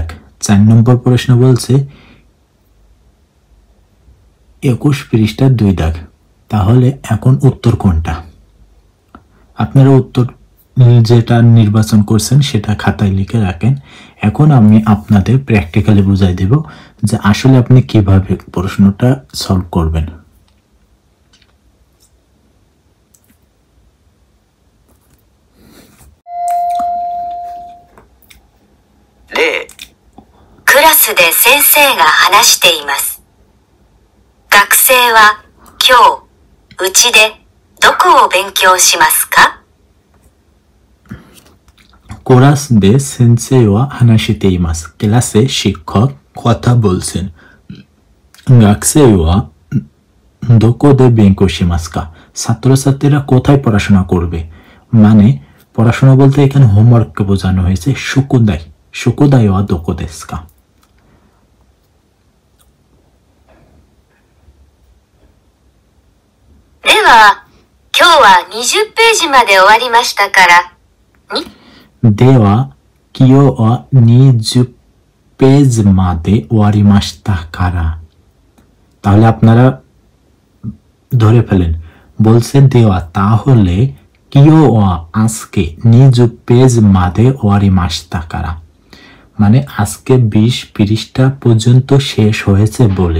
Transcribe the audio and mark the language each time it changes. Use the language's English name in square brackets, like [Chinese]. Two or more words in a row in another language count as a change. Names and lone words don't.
[Bangla] 4 নম্বর প্রশ্ন বলছে 21 পৃষ্ঠার 2 দাগ। তাহলে এখন উত্তর কোনটা? আপনারা উত্তর যেটা নির্বাচন করছেন সেটা খাতায় লিখে রাখেন। এখন আমি আপনাদের প্র্যাকটিক্যালি বুঝাই দেব যে আসলে আপনি কিভাবে প্রশ্নটা সলভ করবেন। [Japanese] クラスで先生が話しています。学生は今日うちでどこを勉強しますか？クラスで先生は話しています。 [Bangla] ক্লাসে শিক্ষক কথা বলছেন। [Japanese] 学生はどこで勉強しますか? [Bangla] ছাত্রছাত্রীরা কোথায় পড়াশোনা করবে? মানে পড়াশোনা বলতে এখানে হোমওয়ার্ককে বোঝানো হয়েছে। [Japanese] 宿題、宿題はどこですか? では、今日は20ページまで終わりましたから、では今日は20ページまで終わりましたから. [Bangla] তাহলে আপনারা ধরে ফেলেন, বলছে দেওয়া, তাহলে [Japanese] 今日は [Bangla] আজকে [Japanese] 20ページまで終わりましたから, [Bangla] মানে আজকে 20 পৃষ্ঠা পর্যন্ত শেষ হয়েছে বলে।